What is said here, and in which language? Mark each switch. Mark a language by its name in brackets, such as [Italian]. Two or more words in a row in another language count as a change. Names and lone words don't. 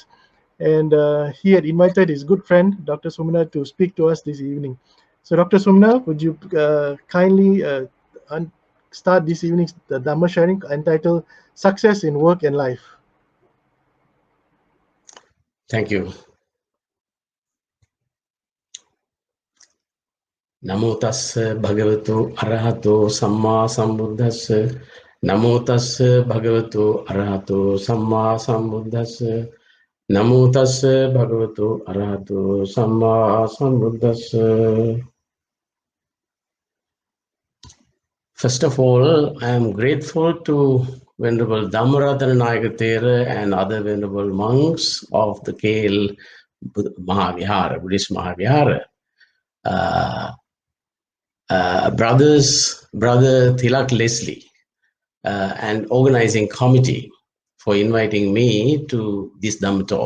[English] And he had invited his good friend, Dr. Sumana, to speak to us this evening. So Dr. Sumana, would you kindly start this evening's Dhamma sharing entitled Success in Work and Life? Thank you. [Pali] Namo tassa bhagavato arahato samma sambuddhassa. Namo tassa bhagavato arahato samma sambuddhassa. Namo tassa bhagavato arahato samma sambuddhassa. [English] First of all, I am grateful to Venerable Ratnayaka and other venerable monks of the KL Mahavihara, Buddhist Mahavihara. Brother Tilak Leslie and organizing committee for inviting me to this Dhamma talk.